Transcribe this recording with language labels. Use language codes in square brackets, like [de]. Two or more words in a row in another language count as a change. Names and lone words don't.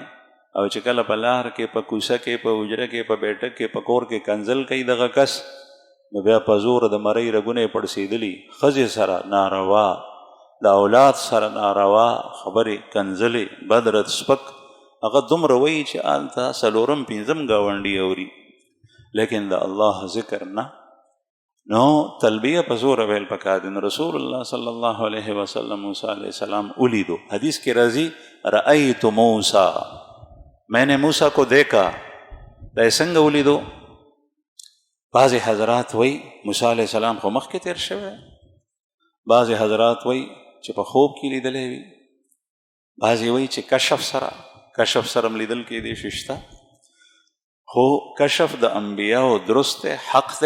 [ps] او چې کله په لار کې په کوڅه کې په حجره کې په بیټک کې په کور کې کنځل کوي دغه کس، نو بیا په زور د مرۍ رګونه یې پړسېدلي، ښځې سره ناروا، د اولاد سره ناروا خبرې کنځلې بدرد سپک، هغه دومره وایي چې هلته څلورم پنځم ګاونډي اوري، لیکن د الله ذکر نه. نو تلبیه په زور ویل پکار دي. نو رسول الله [ar] صلی الله علیه وسلم [ps] موسی [ar] علیه السلام [ps] ولیدو. حدیث کې راځي [ar] رأیت موسی، [ur] میں نے موسیٰ کو دیکھا. [ps] دا یې څنګه ولیدو؟ بعضې حضرات وایي موسی [ar] علیه السلام [ps] خو مخکې تیر شوی، بعضې حضرات وایي چې په خوب کې لیدلی وي، بعضې وایي چې کشف سره م لیدل کېدی شي شته. خو کشف د انبیاو درست دی، حق دی.